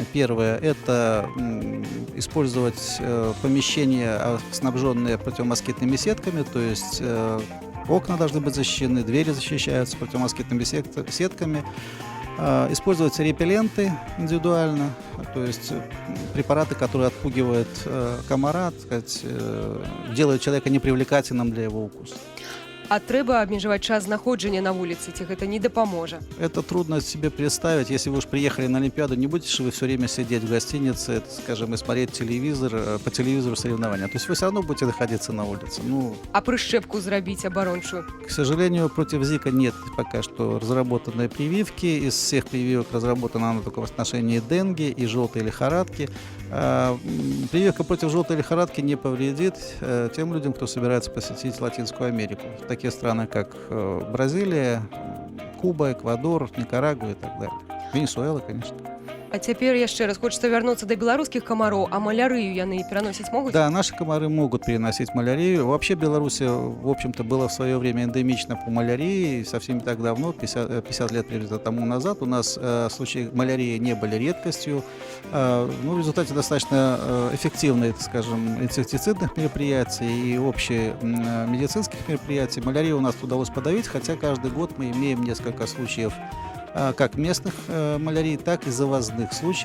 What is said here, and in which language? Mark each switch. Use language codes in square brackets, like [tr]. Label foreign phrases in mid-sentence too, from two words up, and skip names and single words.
[ru] Первое – это использовать помещения, снабженные противомоскитными сетками, то есть окна должны быть защищены, двери защищаются противомоскитными сетками. Использовать репелленты индивидуально, то есть препараты, которые отпугивают комара, так сказать, делают человека непривлекательным для его укуса. [be] А трэба абмежаваць час знаходжання на вуліцы, ці гэта не дапаможа? [ru] Это трудно себе представить. Если вы уж приехали на Олимпиаду, не будете же вы все время сидеть в гостинице, скажем, и смотреть телевизор, по телевизору соревнования. То есть вы все равно будете находиться на улице. Ну, [be] а прышчэпку зрабіць абарончую? [ru] К сожалению, против Зика нет пока что разработанной прививки. Из всех прививок разработана она только в отношении денге и желтой лихорадки. Прививка против желтой лихорадки не повредит тем людям, кто собирается посетить Латинскую Америку. Такие страны, как Бразилия, Куба, Эквадор, Никарагуа и так далее. Венесуэла, конечно. [be] А цяпер яшчэ раз [ru] хочется вернуться до белорусских комаров, [be] а малярыю яны [ru] переносить могут? Да, наши комары могут переносить малярию. Вообще Беларусь, в общем-то, была в свое время эндемична по малярии. Совсем не так давно, 50 лет примерно тому назад, у нас случаи малярии не были редкостью. Ну, в результате достаточно эффективных, скажем, инсектицидных мероприятий и общемедицинских мероприятий малярию у нас удалось подавить, хотя каждый год мы имеем несколько случаев как местных малярий, так и завозных случаев.